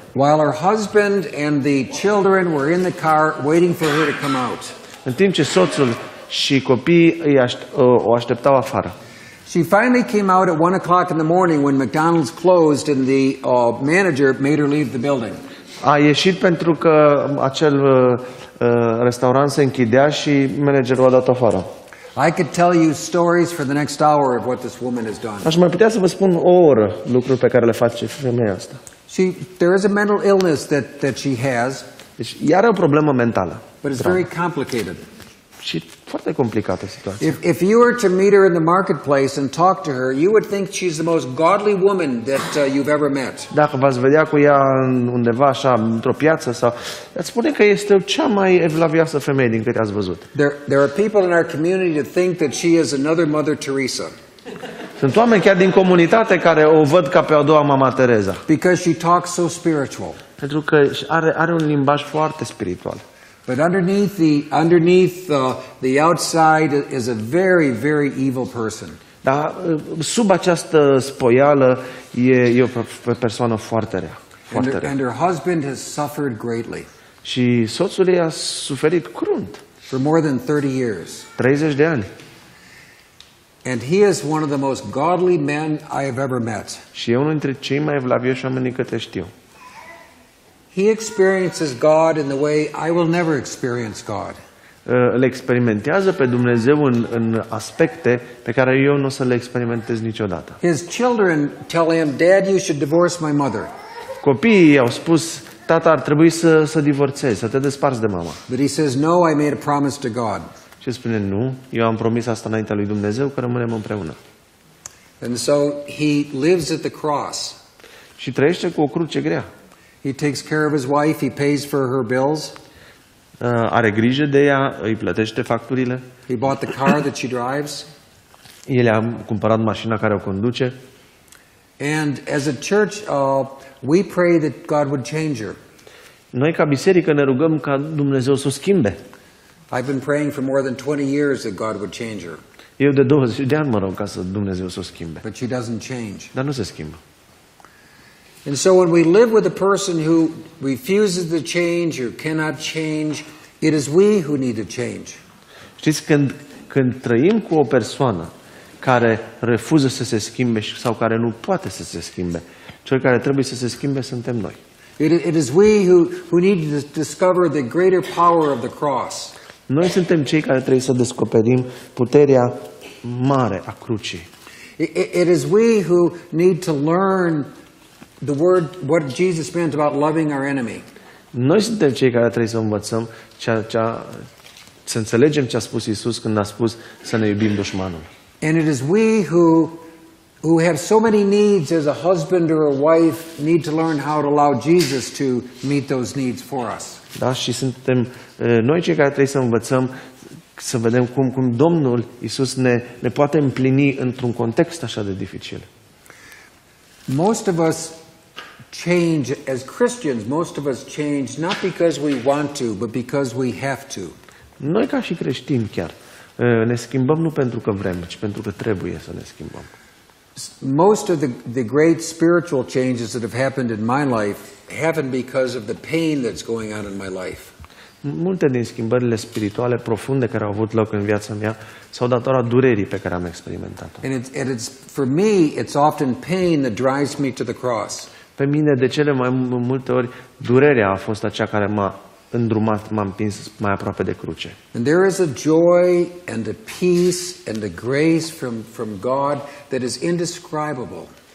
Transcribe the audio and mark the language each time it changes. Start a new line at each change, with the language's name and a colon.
English: While her husband and the children were in the car waiting for her to come out.
Romanian: În timp ce soțul și copiii o așteptau afară.
English: She finally came out at 1 o'clock in the morning when McDonald's closed and the manager made her leave the building.
Romanian: A ieșit pentru că acel restaurant se închidea și managerul a dat afară.
English: I could tell you stories for the next hour of what this woman has done.
Romanian: Aș mai putea să vă spun o oră lucruri pe care le face femeia asta.
English: There is a mental illness that she has.
Romanian: Deci ea are o problemă mentală.
English: But it's very complicated.
Romanian: Și foarte complicată situația.
English: If you were to meet her in the marketplace and talk to her, you would think she's the most godly woman that you've ever met.
Romanian: Dacă v-ați vedea cu ea undeva așa, într-o piață sau, ați spune că este cea mai evlavioasă femeie din câte ați văzut.
English: There are people in our community that think that she is another Mother Teresa.
Romanian: Sunt oameni chiar din comunitate care o văd ca pe a doua Mama Teresa.
English: Because she talks so spiritual.
Romanian: Pentru că are un limbaj foarte spiritual.
English: But underneath the outside is a very, very evil person.
Romanian: Dar sub această spoială e o persoană foarte rea. Foarte rea.
English: And her husband has suffered greatly.
Romanian: Și soțul ei a suferit crunt.
English: For more than 30 years.
Romanian: 30 de ani.
English: And he is one of the most godly men I have ever met.
Romanian: Și e unul dintre cei mai evlavioși oameni din câte știu.
English: He experiences God in the way I will never experience God.
Romanian: Îl experimentează pe Dumnezeu în aspecte pe care eu nu o să le experimentez niciodată.
English: His children tell him, "Dad, you should divorce my mother."
Romanian: Copiii au spus, tata, ar trebui să divorțezi, să te desparți de mama.
English: But he says, "No, I made a promise to God."
Romanian: Și spune, nu, eu am promis asta înaintea lui Dumnezeu că rămânem împreună.
English: And so he lives at the cross.
Romanian: Și trăiește cu o cruce grea.
English: He takes care of his wife, he pays for her bills.
Romanian: Are grijă de ea, îi plătește facturile.
English: He bought the car that she drives.
Romanian: El a cumpărat mașina care o conduce.
English: And as a church, we pray that God would change her.
Romanian: Noi ca biserică ne rugăm ca Dumnezeu să o schimbe.
English: I've been praying for more than 20 years that God would change her.
Romanian: Eu de 20 de ani mă rog ca să Dumnezeu să o schimbe.
English: But she doesn't change.
Romanian: Dar nu se schimbă.
English: And so when we live with a person who refuses to change or cannot change, it is we who need to change.
Romanian: Știți, când trăim cu o persoană care refuză să se schimbe sau care nu poate să se schimbe, cel care trebuie să se schimbe suntem noi.
English: It is we who need to discover the greater power of the cross.
Romanian: Noi suntem cei care trebuie să descoperim puterea mare a crucii.
English: It is we who need to learn the word, what Jesus meant about loving our enemy.
Romanian: Noi suntem cei care trebuie să învățăm să înțelegem ce a spus Iisus când a spus să ne iubim dușmanul.
English: And it is we who have so many needs as a husband or a wife need to learn how to allow Jesus to meet those needs for us.
Romanian: Da? Și suntem noi cei care trebuie să învățăm să vedem cum Domnul Iisus ne poate împlini într-un context așa de dificil.
English: Most of us change as Christians. Most of us change not because we want to, but because we have to.
Romanian: Noi ca și creștini chiar Ne schimbăm nu pentru că vrem, ci pentru că trebuie să ne schimbăm.
English: Most of the great spiritual changes that have happened in my life happened because of the pain that's going on in my life.
Romanian: Multe din schimbările spirituale profunde care au avut loc în viața mea s-au datorat durerii pe care am experimentat-o.
English: And for me, it's often pain that drives me to the cross.
Romanian: Pe mine, de cele mai multe ori, durerea a fost aceea care m-a îndrumat, m-a împins mai aproape de cruce.
English: And there is a joy and a peace and a grace from God that is indescribable.